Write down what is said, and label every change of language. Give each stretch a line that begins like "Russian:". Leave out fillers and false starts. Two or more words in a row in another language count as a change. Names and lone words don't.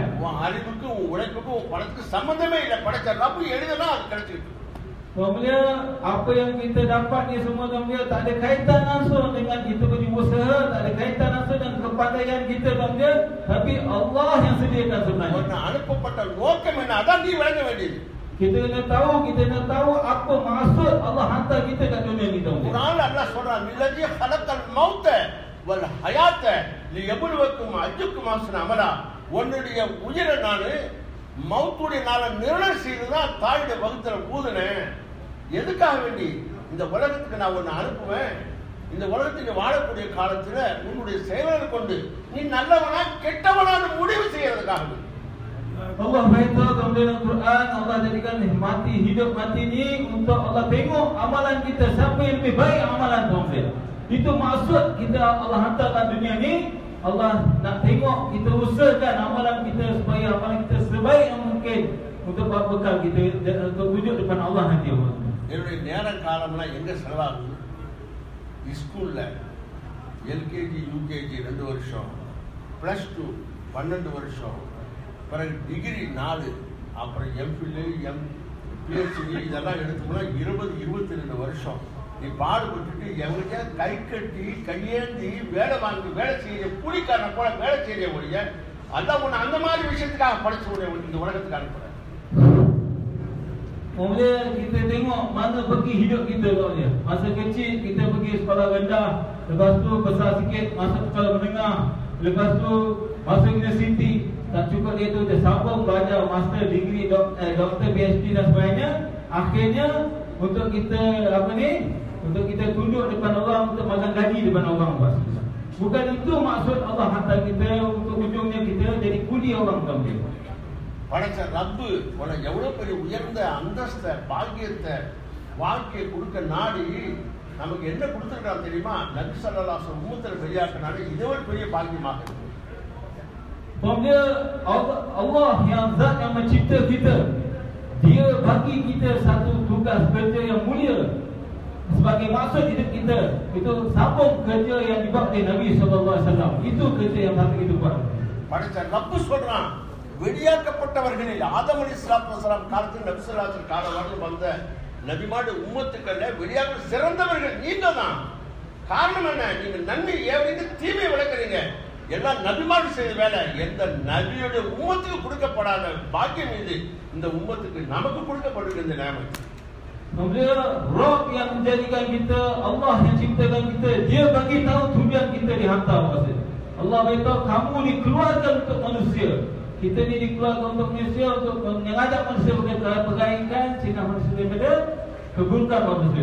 Tamil: உன் அறிவுக்கு, உன் உழைப்புக்கு, உன் பணத்துக்கு சம்பந்தமே இல்லை. படைச்ச ரப்பு எழுதுனா அது கிடைச்சிருக்கு.
Malay: Kemudian apa yang kita dapat ni semua dia tak ada kaitan langsung dengan kita punya usaha, tak ada kaitan langsung dengan kepandaian kita dia, tapi Allah yang sediakan sebenarnya.
Tamil: உன்னை அனுப்பப்பட்ட நோக்கம் என்ன, அதான் நீ விளங்க வேண்டியது.
Malay: Kita nak tahu apa maksud Allah hantar kita kat dunia ni.
Tamil: குர்ஆன்ல அல்லாஹ் சொல்றான்,
Arabic: "الذي خلق الموت والحياة ليبلوكم أيكم أحسن عملا."
Tamil: உன்னுடைய உயிரை நான் மௌத்துடைய நாளை நிர்ணயம் செய்து தான் தாயுடைய வகுத்துல ஊதுனேன். எதுக்காக வேண்டி? இந்த உலகத்துக்கு நான் உன்னை அனுப்புவேன். இந்த உலகத்துக்கு வாழக்கூடிய காலத்துல உன்னுடைய செயல்களை கொண்டு நீ நல்லவனா கெட்டவனான முடிவு செய்யறதுக்காக.
Malay: Allah beritahu dalam Quran, Allah jadikan hidup mati ni untuk Allah tengok amalan kita, siapa yang lebih baik amalan tuan-tuan. Itu maksud kita Allah hantarkan dunia ni. Allah nak tengok kita usahakan amalan kita supaya amalan kita sebaik yang mungkin untuk bekal kita untuk wujud depan Allah nanti.
Tamil: என்னுடைய நேர காலம்லாம் எங்கே செலவாகுது? ஸ்கூலில்
English: LKG UKG
Tamil: 2 வருஷம், +2 12 வருஷம், பிறகு டிகிரி 4, அப்புறம்
English: MPhil PhD
Tamil: இதெல்லாம் எடுத்தோம்னா 20-22 வருஷம் நீ பாடுபட்டுட்டு எவங்க கை கட்டி கையேந்தி வேலை வாங்கி வேலை செய்ய கூலிக்காரனை போல வேலை செய்ய ஒழிய அதான் உன்னை அந்த மாதிரி விஷயத்துக்காக படிச்சு இந்த உலகத்துக்கு அனுப்புறேன்.
Malay: Kemudian kita tengok mana pergi hidup kita tau dia. Masa kecil kita pergi sekolah rendah, lepas tu besar sikit masuk sekolah menengah, lepas tu masuk universiti, tak cukup dia tu dia sambung belajar master, degree, doktor, PhD dan sebagainya. Akhirnya untuk kita untuk kita tunduk depan orang, untuk makan gaji depan orang. Bukan itu maksud Allah hantar kita untuk ujungnya kita jadi kuli orang tau dia.
Tamil: படைச்ச ரப்பு உனக்கு எவ்வளோ பெரிய உயர்ந்த அந்தஸ்தை பாக்கியத்தை வாழ்க்கையை கொடுக்க நாடி நமக்கு என்ன கொடுத்துருக்கான் தெரியுமா? நபி
Arabic: صلى الله عليه وسلم
Tamil: உம்மத்தில் பெரியாக்கினாலே இதை ஒரு பெரிய பாக்கியமாக இருக்கு.
Malay: Dia Allah yang zat yang mencipta kita, dia bagi kita satu tugas kerja yang mulia sebagai maksud hidup kita. Itu sambung kerja yang dibuat oleh Nabi SAW. Itu kerja yang patut kita buat.
Tamil: படைச்ச ரப்பு சொல்றான், வெளியாக்கப்பட்டவர்களில் ஆதம்
Arabic: عليه الصلاة والسلام
Tamil: காலத்தில் நபி
Arabic: صلى الله عليه وسلم
Tamil: காலம் வரலும் வந்த நபிமாடு உம்மத்துக்கள்ல வெளியாக சிறந்தவர்கள் நீங்க தான். காரணம் என்ன? நீங்க நன்மை ஏவீங்க, தீமை விளக்குறீங்க. எல்லாம் நபிமாடு செய்த வேலை. எந்த நபியுடைய உம்மத்துக்கு கொடுக்கப்படாத பாக்கியம் இது இந்த உம்மத்துக்கு நமக்கு கொடுக்கப்படுகிற இந்த நேமம்.
Malay: Kemudian Roh yang menjadikan kita, Allah yang ciptakan kita, dia bagi tahu tujuan kita dihantar maksud. Allah beritahu kamu dikeluarkan untuk manusia. Kita ni dikeluarkan untuk manusia, untuk mengajak manusia kepada kebaikan, cegah manusia daripada keburukan manusia.